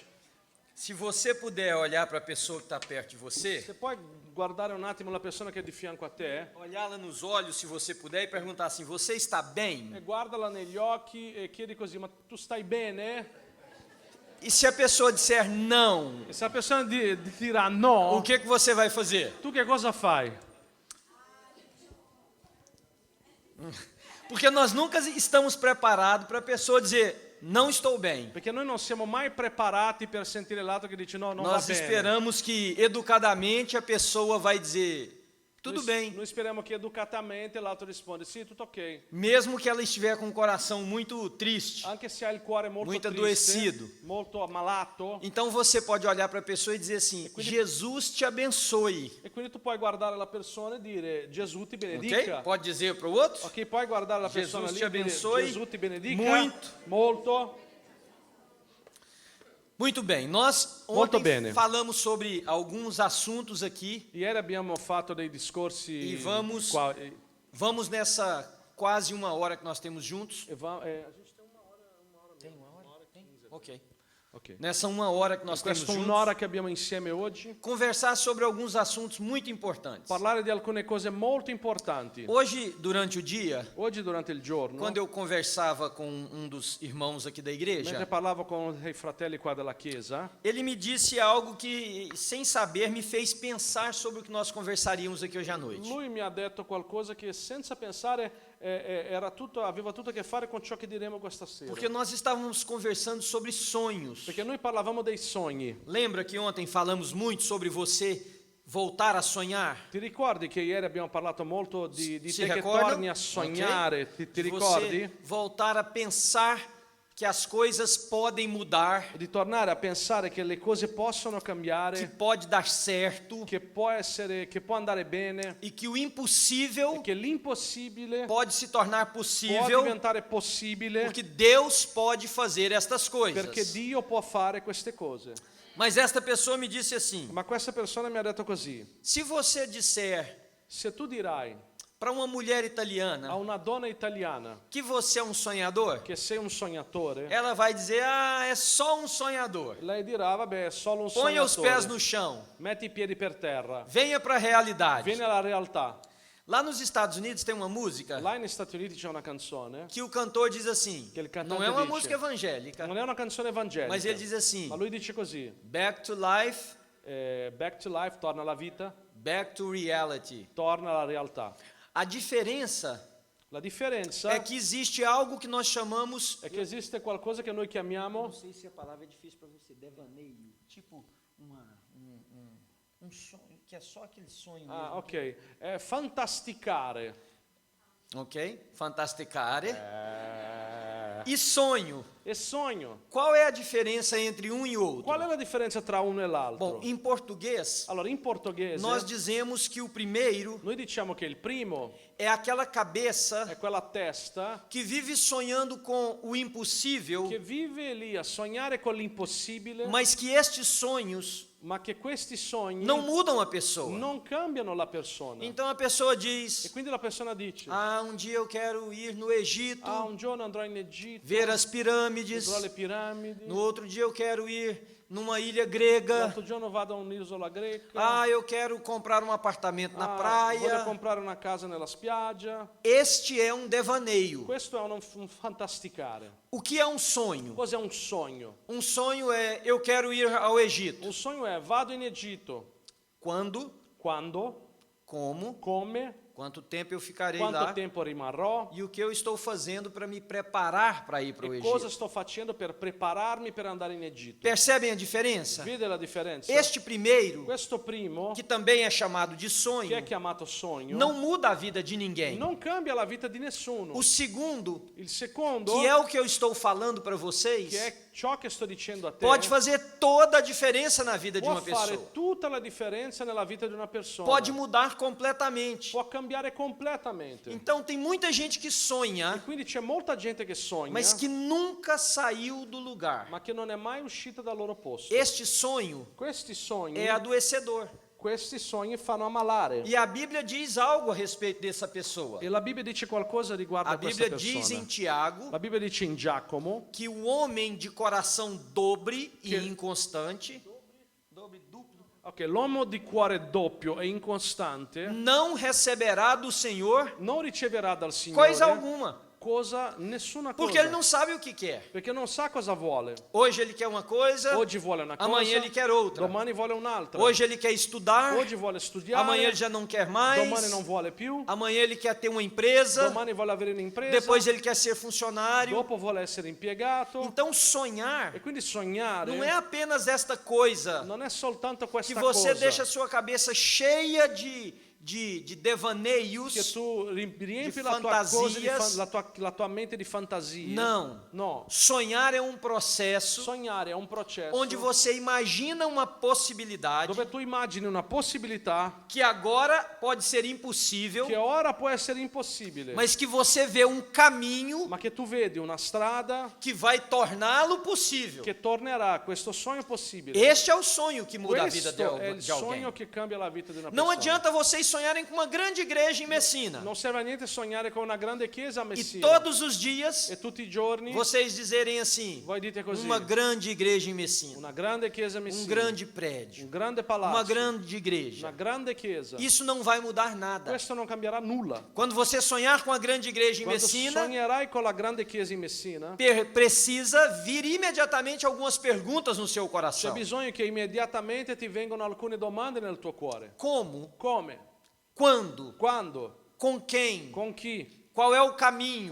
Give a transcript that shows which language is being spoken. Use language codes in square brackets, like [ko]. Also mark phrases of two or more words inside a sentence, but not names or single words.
[pt] Se você puder olhar para a pessoa que está perto de você, Você pode [it] guardare un attimo la persona che è di fianco a te [pt] olhá-la nos olhos, se você puder, e perguntar assim: você está bem? [it] e guardala negli occhi e chiedi così, ma tu stai bene? [pt] E se a pessoa disser não, [it] E se la persona dirà no, [pt] o que você vai fazer? [it] tu che cosa fai? [pt] Porque nós nunca estamos preparados para a pessoa dizer: não estou bem. [it] Perché noi non siamo mai preparati per sentire l'altro che dice no, non va [pt] Nós [it] bene. [pt] esperamos que educadamente a pessoa vai dizer: tudo bem. [it] Noi speriamo che educatamente l'altro risponde sì, tutto ok. [pt] Mesmo que ela estiver com o coração muito triste. [it] Anche se ha il cuore molto [pt] Muito triste, adoecido. [it] molto ammalato, [pt] Então você pode olhar para a pessoa e dizer assim: Jesus te abençoe. [it] e quindi tu puoi guardare la persona e dire Gesù ti [pt] Ok? [it] benedica. [pt] Pode dizer para o outro? [it] Ok, puoi guardare la [pt] Jesus [it] persona lì ti e dire [pt] abençoe [it] Gesù ti benedica. [pt] muito. [it] Molto. [pt] Muito bem, nós [it] Molto [pt] ontem [it] bene. [pt] falamos sobre alguns assuntos aqui [it] Ieri abbiamo fatto dei discorsi [pt] e vamos qua- nessa quase uma hora que nós temos juntos. a gente tem uma hora. Tem uma hora? Tem? Ok. [it] Ok. [pt] Nessa uma hora que nós temos [it] Questa [pt] juntos, [it] un'ora che abbiamo insieme oggi, [pt] conversar sobre alguns assuntos muito importantes. [it] parlare di alcune cose molto importanti. [pt] Hoje, durante o dia, [it] Oggi durante il giorno, [pt] quando eu conversava com um dos irmãos aqui da [it] mentre [pt] igreja, [it] parlavo con i fratelli qua della chiesa, [pt] ele me disse algo que, sem saber, me fez pensar sobre o que nós conversaríamos aqui hoje à noite. [it] lui mi ha detto qualcosa che senza pensare aveva tutto a che fare con ciò che diremo questa sera. [pt] Porque nós estávamos conversando sobre sonhos. [it] Perché noi parlavamo dei sogni. [pt] Lembra que ontem falamos muito sobre você voltar a sonhar? [it] Ti ricordi che ieri abbiamo parlato molto di [pt] Se [it] te che [pt] recordam? [it] torni a sognare? [pt] Ok. [it] Ti [pt] De [it] ricordi? [pt] você voltar a pensar que as coisas podem mudar, [it] Di tornare a pensare che le cose possono [pt] que [it] cambiare, [pt] pode dar certo [it] che può andare bene, [pt] e que o impossível [it] che l'impossibile [pt] pode se tornar [it] può [pt] possível, [it] diventare possibile [pt] porque Deus pode fazer estas [it] perché [pt] coisas. [it] Dio può fare queste cose. [pt] Mas esta pessoa me disse assim: [it] Ma questa persona mi ha detto così: [pt] se você disser [it] se tu dirai [pt] para uma mulher [it] a [pt] italiana [it] una donna italiana [pt] que você é um sonhador, [it] che sei un sognatore, [pt] ela vai dizer: ah, é só um sonhador. [it] lei dirà vabbè è solo un [pt] Ponha os pés [it] sognatore, [pt] no chão, [it] metti i piedi per terra, [pt] venha para a realidade. [it] vieni alla realtà. [pt] Lá nos Estados Unidos tem uma música [it] Là negli Stati Uniti c'è una canzone [pt] que o cantor diz assim, Que ele [it] cantante [pt] não é uma [it] dice, [pt] música evangélica, [it] non è una canzone evangelica, [pt] mas ele diz assim: [it] ma lui dice così: [en] back to life, back to life, [it] torna alla vita, [en] back to reality. [it] torna alla realtà. [pt] A diferença [it] La differenza [pt] é que existe algo que nós chamamos, [it] è che esiste qualcosa che noi chiamiamo, [pt] não sei se a palavra é difícil para você, devaneio, tipo um sonho, que é só aquele sonho mesmo. [it] ok, è fantasticare. [pt] Ok? Fantasticare. E sonho. [it] E sogno. [pt] Qual é a diferença entre um e outro? [it] Qual è la differenza tra uno e l'altro? [pt] Bom, em português, [it] Allora, in portoghese [pt] nós dizemos que o primeiro [it] noi diciamo che il primo [pt] é aquela cabeça [it] è quella testa [pt] que vive sonhando com o impossível, [it] che vive lì a sognare con l'impossibile, [pt] mas que estes sonhos [it] ma che questi sogni [pt] não mudam a pessoa. [it] non cambiano la persona. [pt] Então a pessoa [it] E [pt] diz: [it] quindi la persona dice: [pt] ah, um dia eu quero ir no Egito, [it] un giorno andrò in Egitto, [pt] ver as pirâmides. [it] vedrò le piramidi, [pt] No outro dia eu quero ir numa ilha grega. [it] l'altro giorno vado a un'isola greca, [pt] Ah, eu quero comprar um apartamento na [it] voglio [pt] praia. [it] comprare una casa nella spiaggia. [pt] Este é um devaneio. [it] Questo è un fantasticare. [pt] O que é um sonho? [it] Cos'è un sogno? [pt] Um sonho é: eu quero ir ao Egito. [it] Un sogno è vado in Egitto. [pt] Quando, [it] Quando, [pt] como, [it] come, [pt] Quanto tempo eu ficarei [it] quanto [pt] lá [it] tempo rimarrò [pt] e o que eu estou fazendo para me preparar para ir para o [it] e cosa [pt] Egito. [it] sto facendo per prepararmi per andare in Egitto. [pt] Percebem a diferença? [it] Vede la differenza? [pt] Este primeiro, [it] Questo primo, [pt] que também é chamado de [it] che [pt] sonho, [it] è chiamato sogno, [pt] não muda a vida de ninguém. [it] non cambia la vita di nessuno. [pt] O segundo, [it] Il secondo, [pt] que é o que eu estou falando para vocês, [it] che è ciò che sto dicendo a te, [pt] pode fazer toda a diferença na vida de [it] può [pt] uma [it] fare [pt] pessoa. [it] tutta la differenza nella vita di una persona. [pt] Pode mudar completamente. [it] Può cambiare completamente. [pt] Então tem muita gente que [it] E [pt] sonha, [it] quindi c'è molta gente che sogna, [pt] mas que nunca saiu do lugar. [it] ma che non è mai uscita dal loro posto. [pt] Este sonho [it] Questi sogni, [pt] é adoecedor. [it] questi sogni fanno ammalare. [pt] E a Bíblia diz algo a respeito dessa pessoa. [it] E la Bibbia dice qualcosa riguardo [pt] A [it] a questa [pt] Bíblia diz em [it] persona. [pt] Tiago [it] La Bibbia dice in Giacomo [pt] que o homem de coração dobre e [it] Que- [pt] inconstante [it] ok, l'uomo di cuore doppio e incostante [pt] não receberá do Senhor [it] non riceverà dal Signore [pt] coisa alguma, [it] nessuna [pt] porque [it] cosa, [pt] ele não sabe o que quer. [it] perché non sa cosa vuole. [pt] Hoje ele quer uma coisa, [it] Oggi vuole una cosa, [pt] amanhã ele quer outra. [it] domani vuole un'altra. [pt] Hoje ele quer estudar, [it] Oggi vuole studiare, [pt] amanhã ele já não quer mais. [it] domani non vuole più, [pt] Amanhã ele quer ter uma empresa, [it] domani vuole avere un'impresa, [pt] depois ele quer ser funcionário. [it] dopo vuole essere impiegato. [pt] Então sonhar [it] E quindi sognare [pt] não é apenas esta coisa [it] non è soltanto [pt] que [it] questa [pt] você [it] cosa [pt] deixa a sua cabeça cheia de [it] che [pt] devaneios. [it] tu riempi di la tua, cosa [pt] fantasias. [it] la tua mente di fantasie. [pt] Não. [it] No. [pt] Sonhar é um processo [it] Sognare è un processo [pt] onde você imagina uma possibilidade [it] dove tu immagini una possibilità [pt] que agora pode ser impossível, [it] che ora può essere impossibile, [pt] mas que você vê um caminho [it] ma che tu vedi una strada [pt] que vai torná-lo possível. [it] che tornerà questo sogno possibile. [pt] Este é o sonho que muda a vida [it] Questo è il [pt] de alguém. [it] sogno che cambia la vita di una [pt] Não [it] persona. [pt] adianta vocês sonharem com uma grande igreja em Messina [it] Non serve a niente sognare con una grande chiesa a [pt] e [it] Messina [pt] todos os dias [it] e tutti i giorni [pt] vocês dizerem assim: [it] voi dite così, [pt] uma grande igreja em Messina, [it] una grande chiesa a Messina, [pt] grande prédio, [it] un grande [pt] uma [it] palazzo, [pt] grande igreja. [it] una grande chiesa. [pt] Isso não vai mudar nada. [it] Questo non cambierà nulla. [pt] Quando você sonhar com a grande igreja em [it] Quando [pt] Messina, [it] sognerai con la grande chiesa in Messina, [pt] precisa vir imediatamente algumas perguntas no seu [it] c'è [pt] coração. [it] bisogno che immediatamente ti vengano alcune domande nel tuo cuore. [pt] Como? [it] Come? [pt] Quando? [it] Quando? [pt] Com quem? [it] Con chi? [pt] Qual é o caminho?